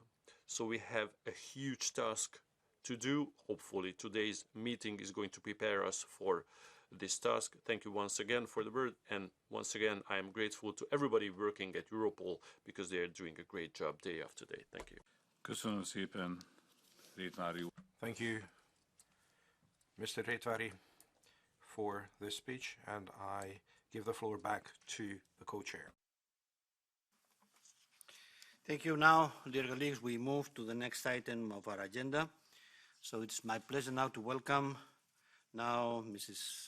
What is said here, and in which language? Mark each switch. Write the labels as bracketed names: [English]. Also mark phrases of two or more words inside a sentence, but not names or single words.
[English] So we have a huge task to do. Hopefully today's meeting is going to prepare us for this task. Thank you once again for the word, and once again I am grateful to everybody working at Europol because they are doing a great job day after day. Thank you. [Hungarian] Köszönöm szépen, Rétvári úr. [English] Thank you, Mr. Rétvári, for this speech, and I give the floor back to the co-chair. Thank you. Now, dear colleagues, we move to the next item of our agenda. So it's my pleasure now to welcome now Mrs.